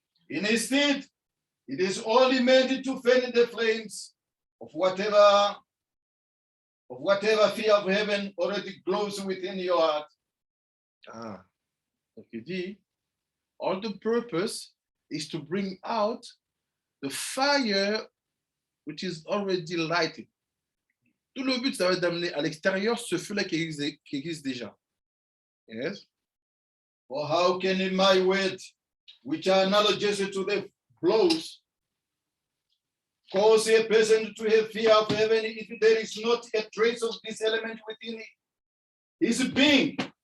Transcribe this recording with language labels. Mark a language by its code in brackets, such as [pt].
[en] Instead, it is only meant to fan the flames of whatever fear of heaven already glows within your heart. Ah. [fr] Donc il dit, [en] all the purpose is to bring out the fire which is already lighted. [fr] Tout le but, ça va être d'amener à l'extérieur ce feu-là qui existe déjà. [en] Yes. For how can in my words, which are analogous to the blows, cause a person to have fear of heaven if there is not a trace of this element within his being?